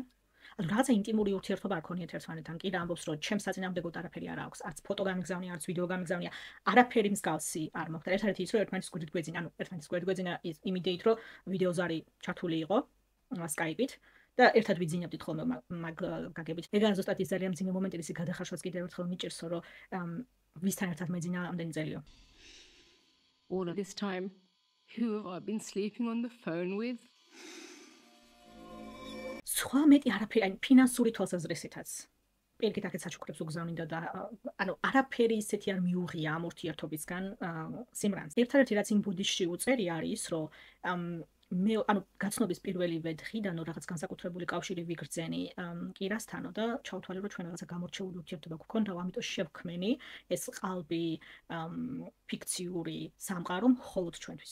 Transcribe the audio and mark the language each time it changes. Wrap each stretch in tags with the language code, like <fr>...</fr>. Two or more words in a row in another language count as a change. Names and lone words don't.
<ka>ანუ რაღაცა ინტიმური ურთიერთობა არ ქონიათ ერთმანეთთან. კი და ამბობს, რომ ჩემს საწინააღმდეგოდ არაფერი არ აქვს, არც ფოტო გამიგზავნია, არც ვიდეო გამიგზავნია, არაფერი მსგავსი არ მოხდა. ერთადერთი ის, რომ ერთმანეთის გვერდით გვეძინა, ანუ ერთმანეთის გვერდით გვეძინა იმ იდეით, რომ ვიდეო ზარი ჩართული იყო Skype-ით და ერთად ვიძინებდით ხოლმე მაგ გაგებით. ეგაა ზუსტად ის ძალიან მძიმე მომენტი, ისი გადახარშვაც კიდევ ერთხელ მიჭირსო, რომ ვისთან ერთად მეძინა ამდენი წელიო.</ka> <en>All of this time, who have I been sleeping on the phone with?</en> <ka>სხვა მეტი არაფერი, აი ფინანსური თვალსაზრისითაც. პირიქით აქეთ საჩუქრებს უგზავნიდა და ანუ არაფერი ისეთი არ მიუღია ამ ურთიერთობისგან სიმრანს. ერთადერთი რაც იმ ბუდიშში უწერი არის, რომ მე ანუ გაცნობის პირველივე დღიდან რაღაც განსაკუთრებული კავშირი ვიგრძენი კირასთანო და ჩავთვალე რომ ჩვენ რაღაცა გამორჩეული ურთიერთობა გვქონდა, ამიტომ შევქმენი ეს ყალბი ფიქციური სამყარო მხოლოდ ჩვენთვის.</ka>